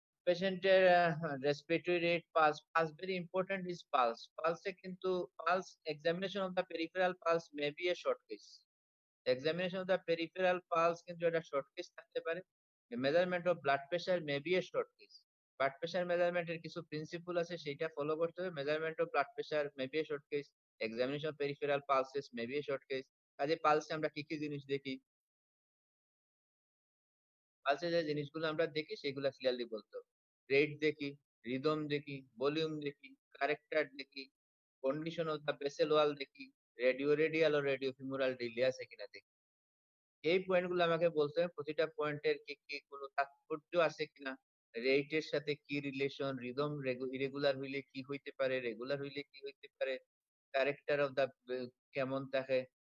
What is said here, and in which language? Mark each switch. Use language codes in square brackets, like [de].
[bn] পেশেন্টের respiratory rate, pulse [en] very important is pulse. [bn] পালসে কিন্তু [en] examination of the peripheral pulse may be a short case. Examination of the peripheral pulse [bn] কিন্তু এটা [en] short case থাকতে পারে। Measurement of blood pressure may be a short case. [bn] Blood pressure measurement এর কিছু principle আছে সেটা follow করতে হবে। [en] Measurement of blood pressure may be a short case. Examination of peripheral pulses may be a short case. [bn] কাজে পালসে আমরা কি কি জিনিস দেখি? পালসে যে জিনিসগুলো আমরা দেখি সেগুলো ক্লিয়ারলি বলতে হবে। রেট দেখি, রিদম দেখি, ভলিউম দেখি, ক্যারেক্টার দেখি, কন্ডিশন অফ দ্য ভেসেল ওয়াল দেখি, রেডিও রেডিয়াল ও রেডিও ফিমোরাল ডিলে আছে কিনা দেখি। এই পয়েন্টগুলো আমাকে বলতে হবে প্রতিটা পয়েন্টের কি কোনো তাৎপর্য আছে কিনা, রেটের সাথে কি রিলেশন, রিদম ইরেগুলার হইলে কি হইতে পারে, রেগুলার হইলে কি হইতে পারে, ক্যারেক্টার অফ দ্য কেমন থাকে,